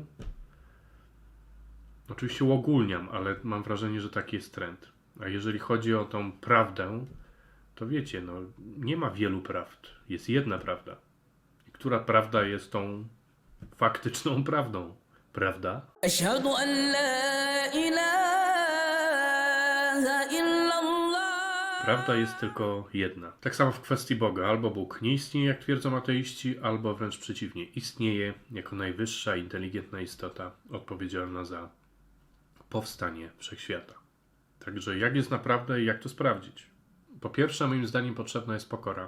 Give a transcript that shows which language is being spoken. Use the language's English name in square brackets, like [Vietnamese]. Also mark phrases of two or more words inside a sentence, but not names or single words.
[Polish] Oczywiście uogólniam, ale mam wrażenie, że taki jest trend. A jeżeli chodzi o tą prawdę, to wiecie, no nie ma wielu prawd. Jest jedna prawda. I która prawda jest tą faktyczną prawdą? Prawda? [Arabic] أشهد أن لا إله إلا الله. [Polish] Prawda jest tylko jedna. Tak samo w kwestii Boga. Albo Bóg nie istnieje, jak twierdzą ateiści, albo wręcz przeciwnie. Istnieje jako najwyższa, inteligentna istota odpowiedzialna za powstanie wszechświata. Także jak jest naprawdę i jak to sprawdzić? Po pierwsze, moim zdaniem potrzebna jest pokora.